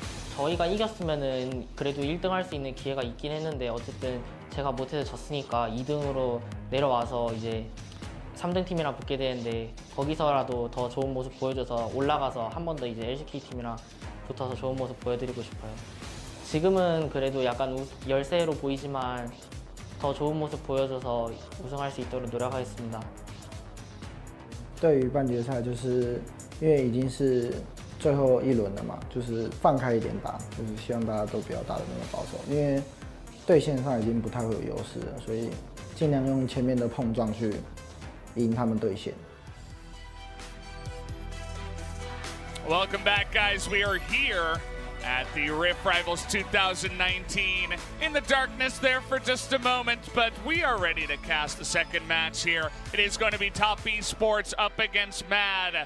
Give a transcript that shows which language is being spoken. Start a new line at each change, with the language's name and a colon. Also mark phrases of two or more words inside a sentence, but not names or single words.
Korean: 저희가 이겼으면은 그래도 1등 할 수 있는 기회가 있긴 했는데 어쨌든 제가 못해서 졌으니까 2등으로 내려와서 이제 3등 팀이랑 붙게 되는데 거기서라도 더 좋은 모습 보여줘서 올라가서 한 번 더 이제 LCK 팀이랑 붙어서 좋은 모습 보여드리고 싶어요. 지금은 그래도 약간 열세로 보이지만 더 좋은 모습 보여줘서 우승할 수 있도록 노력하겠습니다.
Chinese: 对于半决赛，就是因为已经是最后一轮了嘛，就是放开一点打，就是希望大家都不要打得那么保守，因为对线上已经不太会有优势了，所以尽量用前面的碰撞去赢他们对线。
English: Welcome back, guys. We are here at the Rift Rivals 2019 in the darkness there for just a moment, but we are ready to cast the second match here. It is going to be Top Esports up against Mad.